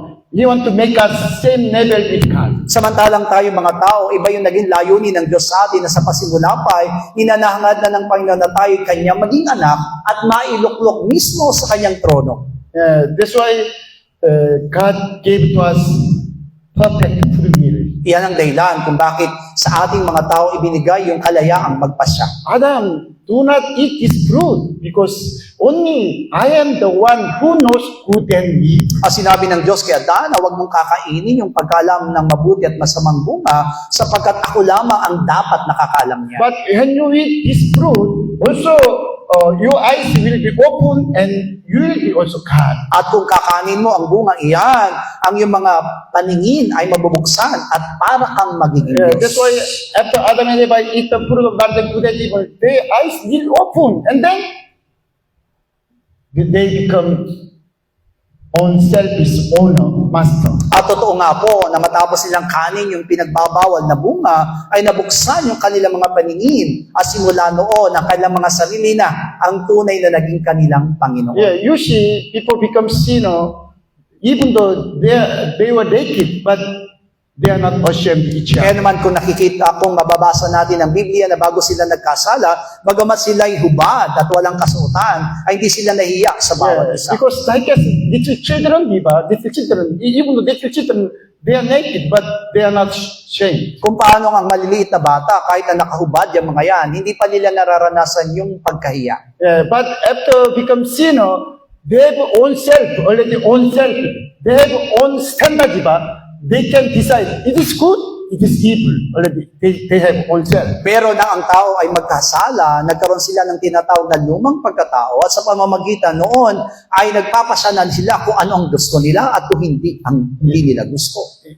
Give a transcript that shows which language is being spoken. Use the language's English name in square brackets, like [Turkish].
[English] He wants to make us same level with God. [Filipino] Samantalang tayo mga tao, iba yung naging layunin ng Diyos sa atin na sa pasimula pa ay ninanahangad na ng Panginoon na tayo kanyang maging anak at mailuklok mismo sa kanyang trono. [English] That's why God gave to us perfect free will. [Filipino] Iyan ang dahilan kung bakit sa ating mga tao ibinigay yung kalayaang magpasya. [English] Adam, do not eat this fruit because only I am the one who knows good and evil. [Filipino] Sinabi ng Diyos kay Adan na huwag mong kakainin yung pagkalam ng mabuti at masamang bunga sapagkat ako lamang ang dapat nakakalam niya. [English] But when you eat this fruit, also your eyes will be open and you will be also God. [Filipino] At kung kakanin mo ang bunga iyan, ang iyong mga paningin ay mabubuksan at para kang magiging Diyos. [English] That's why after Adam and Eva eat the fruit of knowledge of good and evil, their eyes will open and then they become unselfish owner, master. [Filipino] At totoo nga po na matapos nilang kanin yung pinagbabawal na bunga, ay nabuksan yung kanilang mga paningin at simula noon ang kanilang mga sarili na ang tunay na naging kanilang Panginoon. [English] You see, people become sinner even though they were naked, but they are not ashamed of each [Filipino] Kaya [English] other. [Filipino] naman kung nakikita, kung mababasa natin ang Biblia na bago sila nagkasala, bagamat sila'y hubad at walang kasuotan, ay hindi sila nahiya sa bawat isa. [English] Because like I said, little children, even though little children, they are naked, but they are not ashamed. [Filipino] Kung paano ang maliliit na bata, kahit na nakahubad yung mga yan, hindi pa nila nararanasan yung pagkahiya. [English] But after become sinner, they have own self, already own self. They have own standard, they can decide, it is good, it is evil. Already, they have own self. [Filipino] Pero na ang tao ay magkasala, nagkaroon sila ng tinatawag na lumang pagkatao at sa pamamagitan noon ay nagpapasyanan sila kung ano ang gusto nila at kung hindi ang hindi nila gusto.